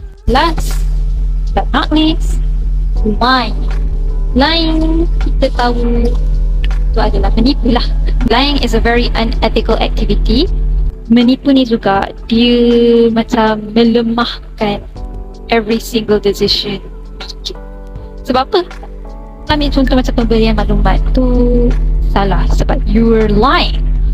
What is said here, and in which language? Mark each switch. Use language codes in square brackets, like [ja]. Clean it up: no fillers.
[en] Last but not least, lying. [ms] Lying, kita tahu itu adalah menipu lah. [en] Lying is a very unethical activity. [ms] Menipu ni juga dia macam melemahkan [en] every single decision. [ms] Sebab apa? Ambil contoh macam pemberian maklumat tu salah sebab [en] you were lying.